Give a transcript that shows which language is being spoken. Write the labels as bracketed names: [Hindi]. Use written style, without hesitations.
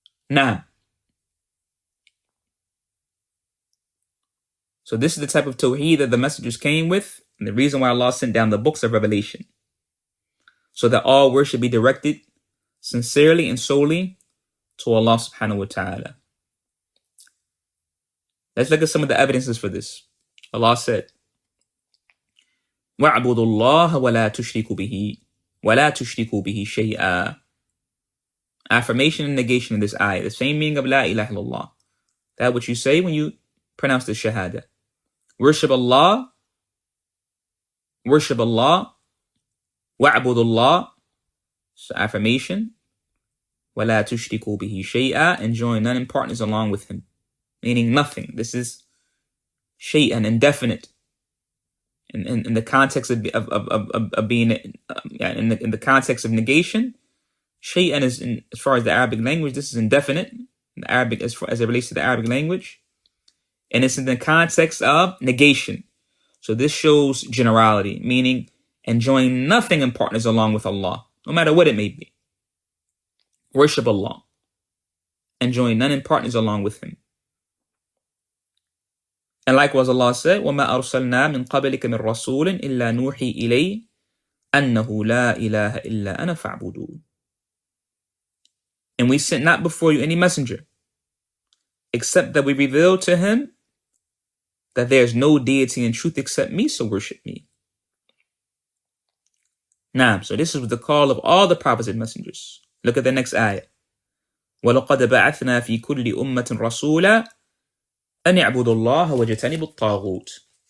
[English] Now, so this is the type of tawheed that the messengers came with, and the reason why Allah sent down the books of revelation. So that all worship be directed sincerely and solely to Allah subhanahu wa ta'ala. Let's look at some of the evidences for this. Allah said, [Arabic] وَاعْبُدُوا اللَّهَ وَلَا تُشْرِكُوا بِهِ وَلَا تُشْرِكُوا بِهِ شَيْئًا. [English] Affirmation and negation in this ayah. The same meaning of La ilaha illallah. That which you say when you pronounce the shahada. Worship Allah. Worship Allah. Wa'budullah, so affirmation. [Arabic] وَلَا تُشْرِكُوا بِهِ شَيْئًا, [English] and join none in partners along with him. Meaning nothing. This is shay'an, indefinite. In the context of being in the context of negation, shay'an is, as far as the Arabic language, this is indefinite. In the Arabic, as it relates to the Arabic language, and it's in the context of negation. So this shows generality, meaning enjoying nothing in partners along with Allah, no matter what it may be. Worship Allah. and join none in partners along with him. And likewise Allah said, [Arabic] وَمَا أَرْسَلْنَا مِنْ قَبْلِكَ مِنْ رَسُولٍ إِلَّا نُوحِي إِلَيْهِ أَنَّهُ لَا إِلَهَ إِلَّا أَنَا فَاعْبُدُونِ. [English] And we sent not before you any messenger, except that we revealed to him that there is no deity in truth except me, so worship me. Now, so this is the call of all the prophets and messengers. Look at the next ayah. [Arabic] وَلَقَدْ بَعَثْنَا فِي كُلِّ أُمَّةٍ رَسُولًا أَنِ اعْبُدُوا اللَّهَ وَاجْتَنِبُوا الطَّاغُوتَ.